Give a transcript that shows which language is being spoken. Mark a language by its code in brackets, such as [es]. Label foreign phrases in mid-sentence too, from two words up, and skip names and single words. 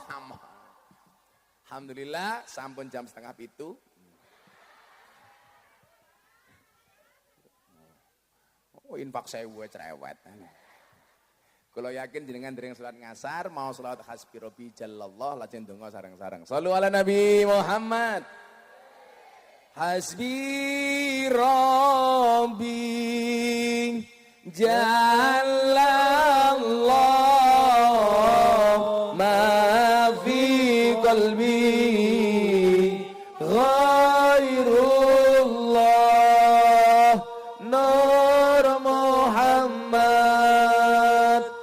[jv] Alhamdulillah sampun jam 6:30. Oh, infak 1000 cerewet. [id] Kalau yakin [jv] jenengan dereng salat ngasar, mau salat [ar] حسبي ربي جل الله [jv] lajeng donga sareng-sareng. [ar] صلوا على نبي محمد. حسبي ربي جل الله ما في قلبي غير الله نور محمد